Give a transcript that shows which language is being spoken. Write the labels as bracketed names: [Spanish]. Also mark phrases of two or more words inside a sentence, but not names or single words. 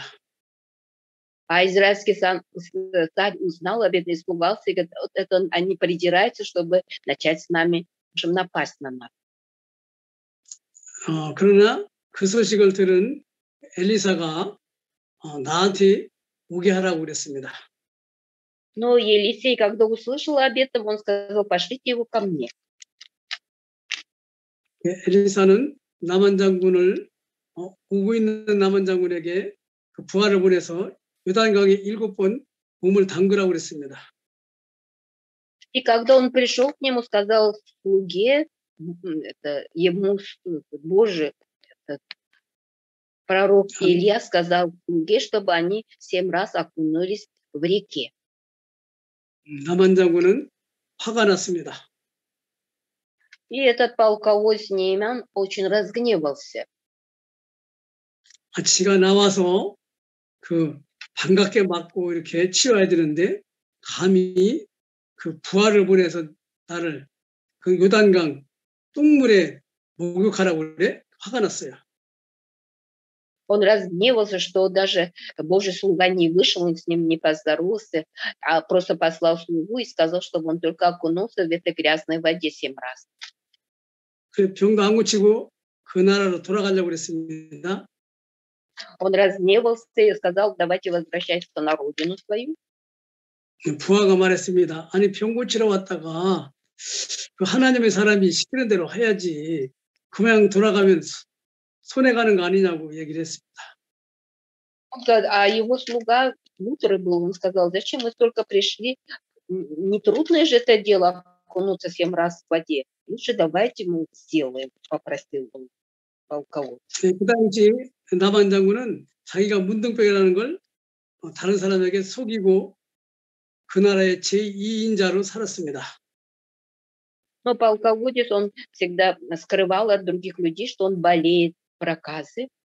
[Russian] А израильский царь узнал об этом, испугался, и говорит, вот это они придираются, чтобы начать с нами, в общем, напасть на нас. [Korean] 그러나 그 소식을 들은 엘리사가 나한테 오게 하라고 그랬습니다. [Russian] Но Елисей, когда услышал об этом, он сказал, пошлите его ко мне. [Korean] 엘리사는 나만 장군을 오고 있는 나만 장군에게 그 부하를 보내서 요단강에 7번 몸을 담그라고 그랬습니다. [Russian] И когда он пришел к нему, сказал слуге, ему Божий, пророк Илья сказал слуге, чтобы они 7 раз окунулись в реке. [Korean] 나만 장군은 화가 났습니다. [Russian] И этот полководец Нейман очень разгневался. [Korean] 지가 나와서 그 반갑게 맞고 이렇게 치워야 되는데 감히 그 부하를 보내서 나를 그 요단강 똥물에 목욕하라고 그래? 화가 났어요. [Russian] Он разгневался, что даже Божий слуга не вышел, с ним не поздоровался, а просто послал слугу и сказал, чтобы он только окунулся в этой грязной воде 7 раз. [Korean] 그 병도 안 고치고 그 나라로 돌아가려고 그랬습니다. [Russian] Он разгневался и сказал, давайте возвращайся на родину свою. [Korean] 부하가 말했습니다. 아니 병 고치러 왔다가 그 하나님의 사람이 시키는 대로 해야지 그냥 돌아가면 손해 가는 거 아니냐고 얘기를 했습니다. [Russian] А его слуга мудрый был, он сказал, зачем вы только пришли? Нетрудное же это дело окунуться 7 раз в воде. Лучше давайте мы сделаем, попросил он полководца. [Korean] 그 당시 나만 장군은 자기가 문둥병이라는 걸 다른 사람에게 속이고 그 나라의 제2인자로 살았습니다. [Russian] Но полководец, он всегда скрывал от других людей, что он болеет проказы.